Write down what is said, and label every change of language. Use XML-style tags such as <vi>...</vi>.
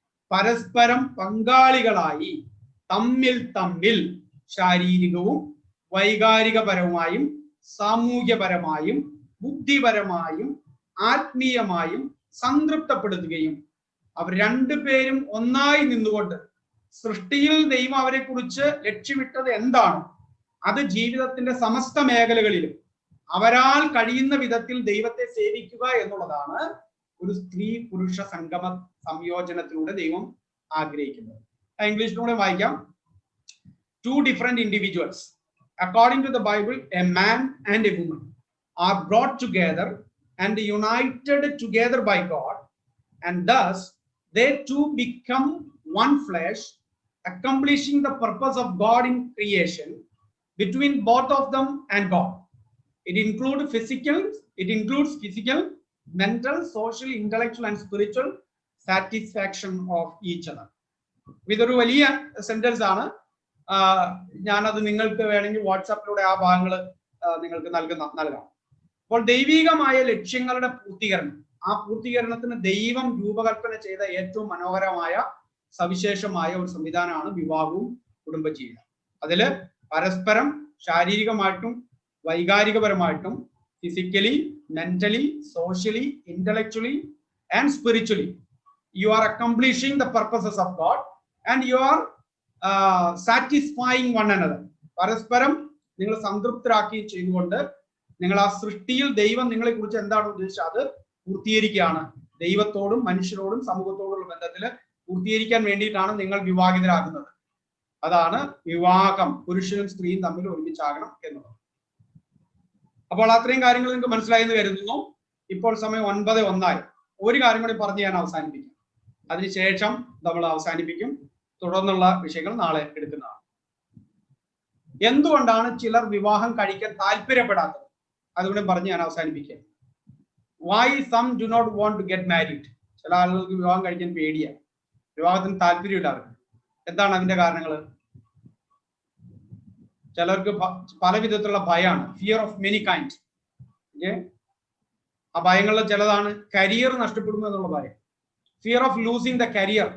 <ml>പരസ്പരം പങ്കാളികളായി തമ്മിൽ ശാരീരികവും വൈകാരികപരമായും സാമൂഹ്യപരമായും ബുദ്ധിപരമായും ആത്മീയമായും സംതൃപ്തപ്പെടുത്തുകയും അവർ രണ്ടുപേരും ഒന്നായി നിന്നുകൊണ്ട് സൃഷ്ടിയിൽ ദൈവം അവരെ കുറിച്ച് ലക്ഷ്യമിട്ടത് എന്താണ് അത് ജീവിതത്തിന്റെ സമസ്ത മേഖലകളിലും അവരാൽ കഴിയുന്ന വിധത്തിൽ ദൈവത്തെ സേവിക്കുക എന്നുള്ളതാണ് ഒരു സ്ത്രീ പുരുഷ സംയോജനത്തിലൂടെ ദൈവം ആഗ്രഹിക്കുന്നത്. ഇംഗ്ലീഷിലൂടെ വായിക്കാം.</ml> <en>Two different individuals, according to the Bible, a man and a woman are brought together and united together by God, and thus they two become one flesh, accomplishing the purpose of God in creation between both of them and God. It includes physical, mental, social, intellectual, and spiritual satisfaction of each other.</en> <ml>ഇതൊരു വലിയ sentence ആണ്. ഞാനത് നിങ്ങൾക്ക് വേണമെങ്കിൽ വാട്സാപ്പിലൂടെ ആ ഭാഗങ്ങൾ നിങ്ങൾക്ക് നൽകാം. അപ്പോൾ ദൈവികമായ ലക്ഷ്യങ്ങളുടെ പൂർത്തീകരണം, ആ പൂർത്തീകരണത്തിന് ദൈവം രൂപകൽപ്പന ചെയ്ത ഏറ്റവും മനോഹരമായ സവിശേഷമായ ഒരു സംവിധാനമാണ് വിവാഹവും കുടുംബജീവിതം. അതില് പരസ്പരം ശാരീരികമായിട്ടും വൈകാരികപരമായിട്ടും</ml> <en>Physically, mentally, socially, intellectually and spiritually you are accomplishing the purposes of God and you are satisfying one another.</en> <ml>പരസ്പരം നിങ്ങൾ സംതൃപ്തരാക്കി ചെയ്തുകൊണ്ട് നിങ്ങൾ ആ സൃഷ്ടിയിൽ ദൈവം നിങ്ങളെ കുറിച്ച് എന്താണ് ഉദ്ദേശിച്ചത് അത് പൂർത്തീകരിക്കുകയാണ്. ദൈവത്തോടും മനുഷ്യരോടും സമൂഹത്തോടുള്ള ബന്ധത്തിൽ പൂർത്തീകരിക്കാൻ വേണ്ടിയിട്ടാണ് നിങ്ങൾ വിവാഹിതരാകുന്നത്. അതാണ് വിവാഹം. പുരുഷനും സ്ത്രീയും തമ്മിൽ ഒരുമിച്ചാകണം എന്നുള്ളത്. അപ്പോൾ അത്രയും കാര്യങ്ങൾ നിങ്ങൾക്ക് മനസ്സിലായി എന്ന് കരുതുന്നു. ഇപ്പോൾ സമയം 9:01. ഒരു കാര്യം കൂടി പറഞ്ഞ് ഞാൻ അവസാനിപ്പിക്കാം. അതിനുശേഷം നമ്മൾ അവസാനിപ്പിക്കും. തുടർന്നുള്ള വിഷയങ്ങൾ നാളെ എടുക്കുന്നതാണ്. എന്തുകൊണ്ടാണ് ചിലർ വിവാഹം കഴിക്കാൻ താല്പര്യപ്പെടാത്തത്? അതുകൊണ്ട് പറഞ്ഞ് ഞാൻ അവസാനിപ്പിക്കാം.</ml> <en>Why some do not want to get married?</en> <ml>ചില ആളുകൾക്ക് വിവാഹം കഴിക്കാൻ പേടിയാണ്, വിവാഹത്തിന് താല്പര്യമില്ല അവർക്ക്. എന്താണ് അതിന്റെ കാരണങ്ങൾ? ചിലർക്ക് പല വിധത്തിലുള്ള ഭയമാണ്,</ml> <en>Fear of many kinds.</en> <ml>ആ ഭയങ്ങളിൽ ചിലതാണ് കരിയർ നഷ്ടപ്പെടുന്നു എന്നുള്ള ഭയം,</ml> <en>Fear of losing the career.</en>